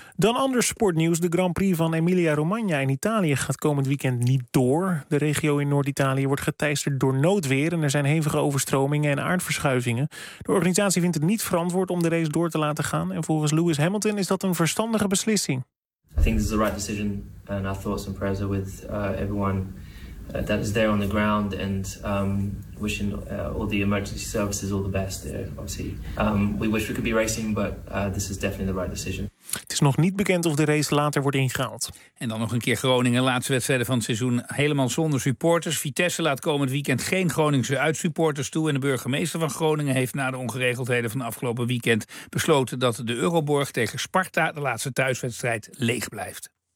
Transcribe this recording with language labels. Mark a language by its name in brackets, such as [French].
[Dutch] Dan anders sportnieuws. De Grand Prix van Emilia-Romagna in Italië gaat komend weekend niet door. De regio in Noord-Italië wordt geteisterd door noodweer. En er zijn hevige overstromingen en aardverschuivingen. De organisatie vindt het niet verantwoord om de race door te laten gaan. En volgens Lewis Hamilton is dat een verstandige beslissing. [English] I think this is the right decision. And our thoughts and prayers are with everyone that is there on the ground. And wishing all the emergency services all the best there, obviously. We wish we could be racing, but this is definitely the right decision. [Dutch] Het is nog niet bekend of de race later wordt ingehaald. En dan nog een keer Groningen, laatste wedstrijden van het seizoen helemaal zonder supporters. Vitesse laat komend weekend geen Groningse uitsupporters toe. En de burgemeester van Groningen heeft na de ongeregeldheden van afgelopen weekend besloten dat de Euroborg tegen Sparta, de laatste thuiswedstrijd, leeg blijft.